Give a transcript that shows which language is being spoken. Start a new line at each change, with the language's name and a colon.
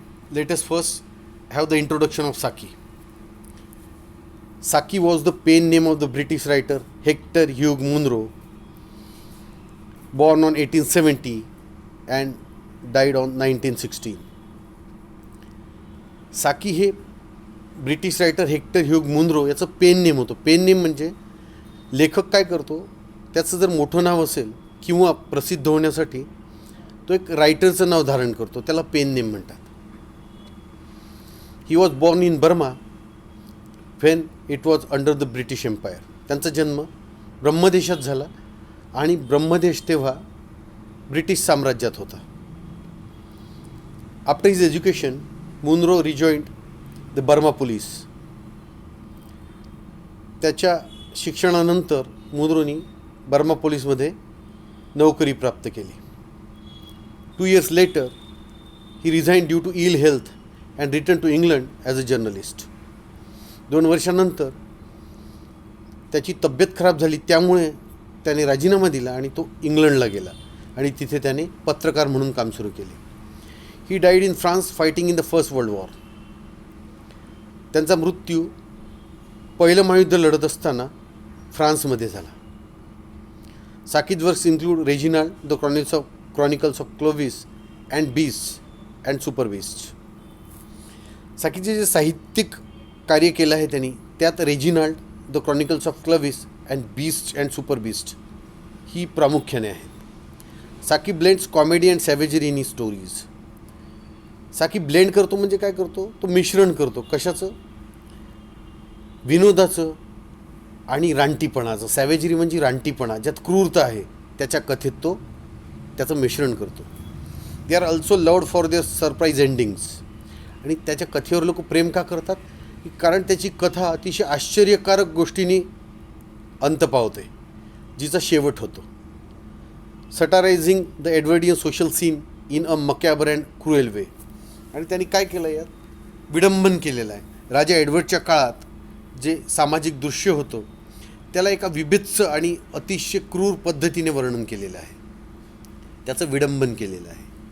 English: Let us first have the introduction of Saki. Saki was the pen name of the British writer Hector Hugh Munro, born on 1870 and died on 1916.
Marathi: साकी हे British writer hectare Hugh Munro याचं pen name होतं. Pen name म्हणजे लेखक काय करतो, त्याचं जर मोठं नाव असेल किंवा प्रसिद्ध होण्यासाठी तो एक रायटरचं नाव धारण करतो, त्याला पेन नेम म्हणतात.
English: He was born in Burma when it was under the British empire.
Marathi: त्यांचा जन्म ब्रह्मदेशात झाला आणि ब्रह्मदेश तेव्हा ब्रिटिश साम्राज्यात होता.
English: After his education Munro rejoined the Burma police.
Marathi: त्याच्या शिक्षणानंतर मुनरोनी बर्मा पोलीसमध्ये नोकरी प्राप्त केली.
English: 2 years later, he resigned due to ill health and returned to England as a journalist.
Marathi: 2 वर्षानंतर त्याची तब्येत खराब झाली, त्यामुळे त्याने राजीनामा दिला आणि तो इंग्लंडला गेला आणि तिथे त्याने पत्रकार म्हणून काम सुरू केले.
English: He died in France fighting in the first world war.
Marathi: त्यांचा मृत्यू पहिलं महायुद्ध लढत असताना फ्रान्समध्ये झाला.
English: Saki's works include Reginald, The Chronicles of Clovis, and Beasts and Super Beasts.
Marathi: साकीचे जे साहित्यिक कार्य केलं आहे त्यांनी, त्यात Reginald, the chronicles of Clovis and beast and super beast ही प्रामुख्याने आहेत.
English: Saki blends comedy and savagery in his stories.
Marathi: साकी ब्लेंड करतो म्हणजे काय करतो, तो मिश्रण करतो. कशाचं? विनोदाचं आणि रानटीपणाचं. सॅवेजरी म्हणजे रानटीपणा, ज्यात क्रूरता आहे, त्याच्या कथेत तो त्याचं मिश्रण करतो.
English: They are also loved for their surprise endings.
Marathi: आणि त्याच्या कथेवर लोक प्रेम का करतात, कारण त्याची कथा अतिशय आश्चर्यकारक गोष्टींनी अंत पावते, जिचा शेवट होतो.
English: Satirising the Edwardian social scene in a macabre and cruel way.
Marathi: आणि त्यांनी काय केलं, यात विडंबन केलेलं आहे. राजा एडवर्डच्या काळात जे सामाजिक दृश्य होतं त्याला एका विभत्स आणि अतिशय क्रूर पद्धतीने वर्णन केलेलं आहे, त्याचं विडंबन केलेलं आहे.